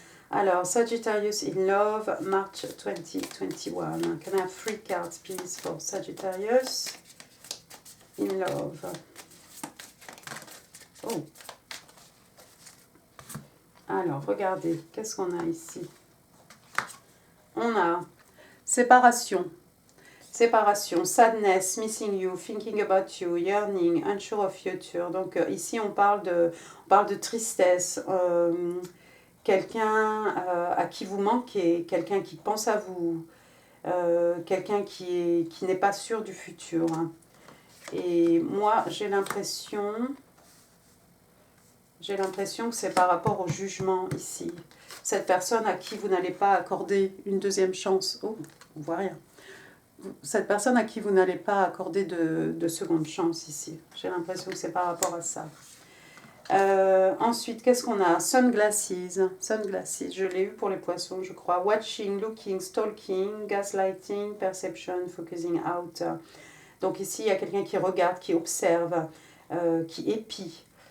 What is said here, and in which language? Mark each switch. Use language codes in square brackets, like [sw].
[en] Alors, Sagittarius in Love, March 2021. Can I have 3 cards, please, for Sagittarius in Love? Oh. [fr] Alors, regardez, qu'est-ce qu'on a ici? On a séparation. [en] Séparation, sadness, missing you, thinking about you, yearning, unsure of future. [fr] Donc ici, on parle de tristesse. Quelqu'un à qui vous manquez, quelqu'un qui pense à vous, quelqu'un qui n'est pas sûr du futur. Et moi, j'ai l'impression que c'est par rapport au jugement ici. Cette personne à qui vous n'allez pas accorder une deuxième chance. Oh, on voit rien. Cette personne à qui vous n'allez pas accorder de seconde chance ici. J'ai l'impression que c'est par rapport à ça. Ensuite, qu'est-ce qu'on a? Sunglasses. Sunglasses, je l'ai eu pour les poissons, je crois. [en] Watching, looking, stalking, gaslighting, perception, focusing out. [fr] Donc ici, il y a quelqu'un qui regarde, qui observe, qui épie.